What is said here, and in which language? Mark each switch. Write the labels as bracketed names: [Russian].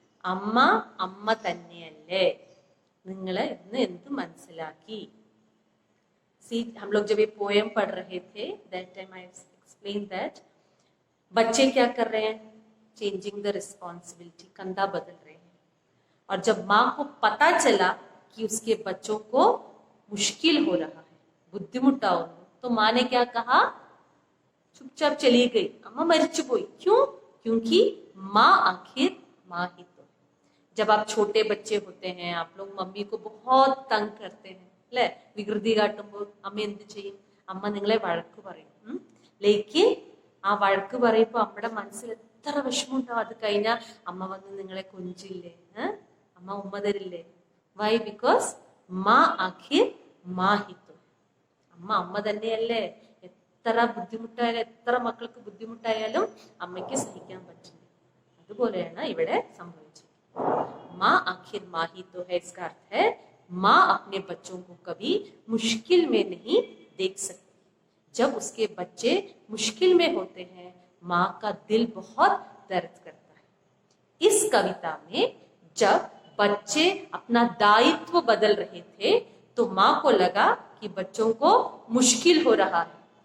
[Malayalam] അമ്മ അമ്മ തന്നെയല്ലേ, നിങ്ങൾ ഇന്ന് എന്ത് മനസ്സിലാക്കി? [English] See, [Hindi] हम लोग जब ये पोएम पढ़ रहे थे, [English] that time I explained that [Hindi] बच्चे क्या कर रहे हैं? चेंजिंग द रिस्पॉन्सिबिलिटी, कंधा बदल रहे हैं. और जब माँ को पता चला कि उसके बच्चों को मुश्किल हो रहा है, [Malayalam] ബുദ്ധിമുട്ടാവുന്നു, [Hindi] तो माँ ने क्या कहा? चुपचाप चली गई. अम्मा [Malayalam] मरिച്ചു പോയി. [Hindi] क्यों? क्योंकि माँ आखिर माँ ही तो. जब आप छोटे बच्चे होते हैं, आप लोग मम्मी को बहुत तंग करते हैं [Malayalam] അല്ലെ? വികൃതി കാട്ടുമ്പോൾ അമ്മ എന്ത് ചെയ്യും? അമ്മ നിങ്ങളെ വഴക്ക് പറയും. [Hindi] ലേക്കിൻ [Malayalam] ആ വഴക്ക് പറയുമ്പോൾ അമ്മയുടെ മനസ്സിൽ എത്ര വിഷമമുണ്ടാവും. അത് കഴിഞ്ഞാൽ അമ്മ വന്ന് നിങ്ങളെ കൊഞ്ചില്ലേ? അമ്മ ഉമ്മ തരില്ലേ? [English] Why? Because [Hindi] മാ ആഖിർ മാ ഹി തോ. [Malayalam] അമ്മ അമ്മ തന്നെയല്ലേ. എത്ര ബുദ്ധിമുട്ടായാലും, എത്ര മക്കൾക്ക് ബുദ്ധിമുട്ടായാലും അമ്മയ്ക്ക് സഹിക്കാൻ പറ്റില്ല. അതുപോലെയാണ് ഇവിടെ സംഭവിച്ചത്. [Hindi] माँ आखिर माँ ही तो है, इसका अर्थ है माँ अपने बच्चों को कभी मुश्किल में नहीं देख सकती. जब उसके बच्चे मुश्किल में होते हैं, माँ का दिल बहुत दर्द करता है. इस कविता में जब बच्चे अपना दायित्व बदल रहे थे, तो माँ को लगा कि बच्चों को मुश्किल हो रहा है.